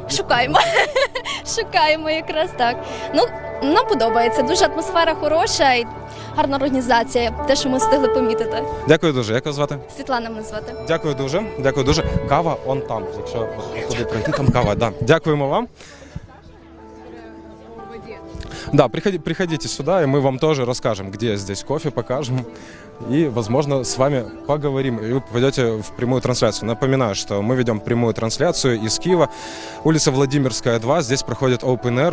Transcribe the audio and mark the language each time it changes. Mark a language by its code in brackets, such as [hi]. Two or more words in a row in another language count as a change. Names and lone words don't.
[uk] Шукаємо. Шукаємо якраз так. Ну, нам подобається. Дуже атмосфера хороша і гарна організація. Те, що ми встигли помітити. Дякую дуже. Як вас звати? Світлана мене звати. Дякую дуже. Дякую дуже. Кава он там. Якщо туди пройти, там кава. Да. Дякуємо вам. [ru] Да, приходите сюда, и мы вам тоже расскажем, где здесь кофе, покажем. И, возможно, с вами поговорим. И вы попадете в прямую трансляцию. Напоминаю, что мы ведем прямую трансляцию из Киева. Улица Владимирская, 2. Здесь проходит Open Air.